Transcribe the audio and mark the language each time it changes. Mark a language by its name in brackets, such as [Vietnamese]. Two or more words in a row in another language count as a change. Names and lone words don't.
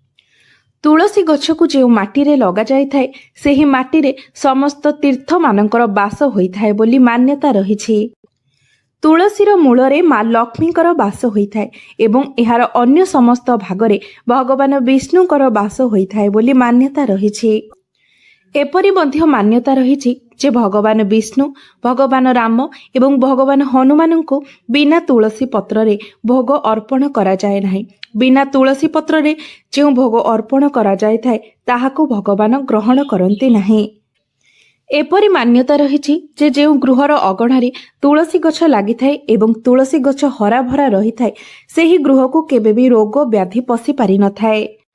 [Odia] ତୁଳସୀ ଗଛକୁ ଯେଉଁ ମାଟି ରେ ଲଗା ଯାଇ ଥାଏ ସେହି ମାଟି ରେ ସମସ୍ତ ତୀର୍ଥ ମାନଙ୍କର ବାସ ହୋଇଥାଏ ବୋଲି ମାନ୍ୟତା ରହିଛି। ତୁଳସୀର ମୂଳରେ ମା ଲକ୍ଷ୍ମୀଙ୍କର ବାସ ହୋଇଥାଏ ଏବଂ ଏହାର ଅନ୍ୟ ସମସ୍ତ ଭାଗରେ ଭଗବାନ ବିଷ୍ଣୁଙ୍କର ବାସ ହୋଇଥାଏ ବୋଲି ମାନ୍ୟତା ରହିଛି। ଏପରି ମଧ୍ୟ ମାନ୍ୟତା ରହିଛି ଯେ ଭଗବାନ ବିଷ୍ଣୁ ଭଗବାନ ରାମ ଏବଂ ଭଗବାନ ହନୁମାନ କୁ ବିନା ତୁଳସୀ ପତ୍ର ରେ ଭୋଗ ଅର୍ପଣ କରା ଯାଏ ନାହିଁ। ବିନା ତୁଳସୀ ପତ୍ର ରେ ଯେଉଁ ଭୋଗ ଅର୍ପଣ କରା ଯାଇ ଥାଏ ତାହାକୁ ଭଗବାନ ଗ୍ରହଣ କରନ୍ତି ନାହିଁ। ଏପରି ମାନ୍ୟତା ରହିଛି ଯେ ଯେଉଁ ଗୃହର ଅଗଣାରେ ତୁଳସୀ ଗଛ ଲାଗି ଥାଏ ଏବଂ ତୁଳସୀ ଗଛ ହରା ଭରା ରହି ଥାଏ ସେହି ଗୃହ କୁ କେବେ ଭି ରୋଗ ବ୍ୟାଧି ପଶି ପାରି ନ ଥାଏ।